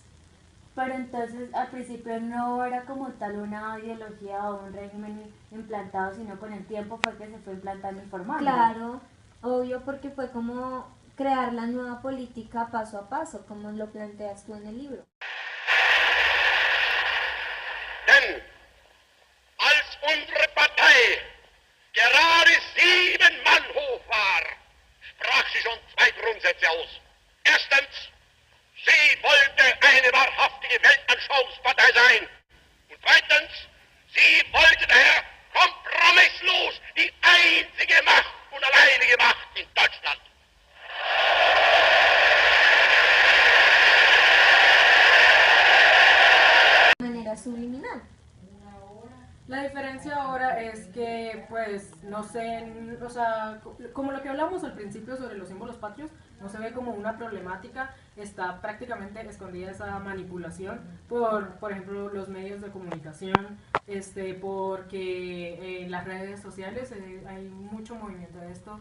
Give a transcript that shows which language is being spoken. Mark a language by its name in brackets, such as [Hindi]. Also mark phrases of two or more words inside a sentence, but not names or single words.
[Spanish] Pero entonces al principio no era como tal una ideología o un régimen implantado, sino con el tiempo fue que se fue implantando y formando. Claro, obvio, porque fue como crear la nueva política paso a paso, como lo planteas tú en el libro. [German] Denn als unsere Partei gerade 7 Mann hoch war, sprach sie schon 2 Grundsätze aus. Erstens, sie wollte eine wahrhaftige Weltanschauungspartei sein. Und zweitens, sie wollte daher kompromisslos die einzige Macht und alleinige Macht in Deutschland. [Spanish] De manera subliminal. La diferencia ahora es que, pues, no sé, o sea, como lo que hablamos al principio sobre los símbolos patrios, no se ve como una problemática, está prácticamente escondida esa manipulación por ejemplo, los medios de comunicación, porque en las redes sociales hay mucho movimiento de esto.